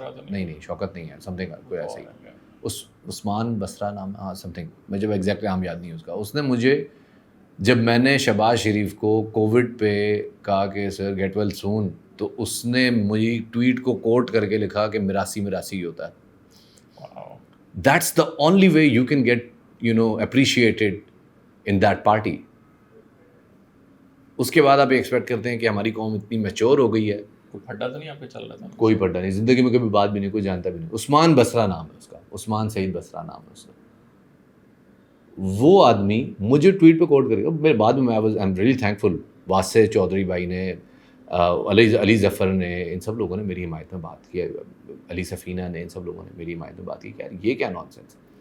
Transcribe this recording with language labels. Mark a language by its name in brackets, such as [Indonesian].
[Urdu] نہیں شوکت نہیں ہے، [English] something [Urdu] کوئی ایسا ہی، عثمان بسرا نام، ہاں سم تھنگ، مجھے ایگزیکٹ نام یاد نہیں اس کا. اس نے مجھے، جب میں نے شہباز شریف کو کووڈ پہ کہا کہ سر گیٹ ویل سون، تو اس نے مجھے ٹویٹ کو کوٹ کر کے لکھا کہ میراثی ہی ہوتا ہے. [English] That's the only way you can get, appreciated in that party. [Urdu] اس کے بعد آپ ایکسپیکٹ کرتے ہیں کہ ہماری قوم اتنی میچور ہو گئی ہے. کوئی پھڈا تو نہیں آپ پہ چل رہا تھا؟ کوئی پھڈا نہیں، زندگی میں کبھی بات بھی نہیں، کوئی جانتا بھی نہیں. عثمان بسرا نام ہے اس کا، عثمان سعید بسرا نام ہے اس کا. وہ آدمی مجھے ٹویٹ پہ کوٹ کرے گا. میرے بعد میں [English] I am really thankful, [Urdu] واسع چودھری بھائی نے، علی ظفر نے، ان سب لوگوں نے میری حمایت میں بات کی ہے، علی سفینہ نے، ان سب لوگوں نے میری حمایت میں بات کی کہ یار یہ کیا نان سینس ہے.